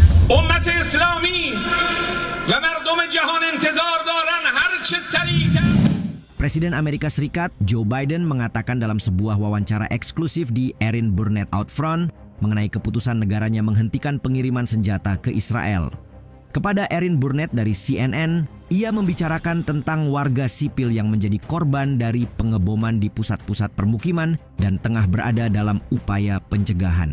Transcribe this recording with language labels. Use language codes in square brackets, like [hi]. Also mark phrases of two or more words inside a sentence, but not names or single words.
[fa] امت اسلامی و مردم جهان انتظار دارن هر چه سریعتر. [id] Presiden Amerika Serikat Joe Biden mengatakan dalam sebuah wawancara eksklusif di Erin Burnett Outfront mengenai keputusan negaranya menghentikan pengiriman senjata ke Israel. Kepada Erin Burnett dari CNN, ia membicarakan tentang warga sipil yang menjadi korban dari pengeboman di pusat-pusat permukiman dan tengah berada dalam upaya pencegahan.